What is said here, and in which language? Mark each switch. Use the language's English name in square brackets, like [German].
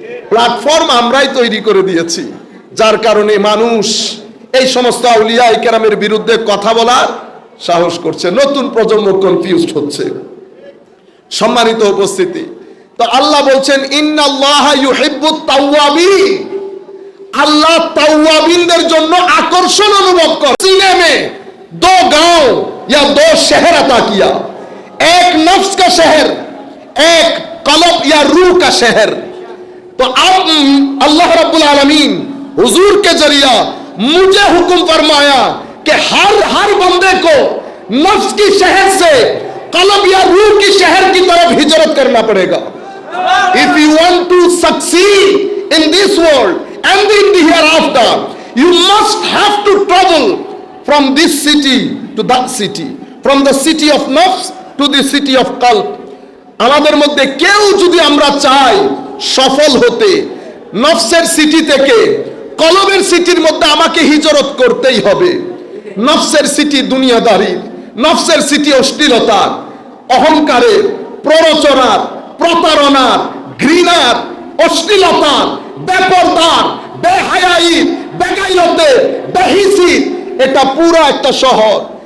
[Bangla] Platform আমরাই তৈরি করে দিয়েছি, যার কারণে মানুষ এই সমস্ত আউলিয়ায়ে কেরামের বিরুদ্ধে কথা বলার সাহস করছে। নতুন প্রজন্ম কনফিউজড হচ্ছে। সম্মানিত উপস্থিতি, তো আল্লাহ বলছেন [Arabic] ইন্নাল্লাহা ইউহিব্বুত তাওয়াবিন, [Bangla] আল্লাহ তাওয়াবিনদের জন্য আকর্ষণ অনুভব করে। [Hindi] सीने में 2 गांव या 2 शहर अता किया, एक नफ्स का शहर, एक कल्ब या रूह का शहर। तो अब अल्लाह रब्बुल आलमीन हुजूर के जरिया मुझे हुक्म फरमाया कि हर बंदे को नफ्स की शहर से कल्ब या रूह की शहर की तरफ हिजरत करना पड़ेगा। [English] If you want to succeed in this world and in the hereafter, you must have to travel from this city to that city, from the city of nafs to the city of qalb. [Bangla] আমাদের মধ্যে কেউ যদি আমরা চাই সফল হতে, নফসের city থেকে কলবের সিটির মধ্যে আমাকে হিজরত করতেই হবে। নফসের সিটি দুনিয়াদারি, নফসের সিটি অশ্লীলতার, অহংকারের, প্ররোচনার, প্রতারণার, ঘৃণার, অশ্লীলতার, বেপরদার, বেহায়াইর, বেগাইরতের, বেহিসির, এটা পুরো একটা শহর।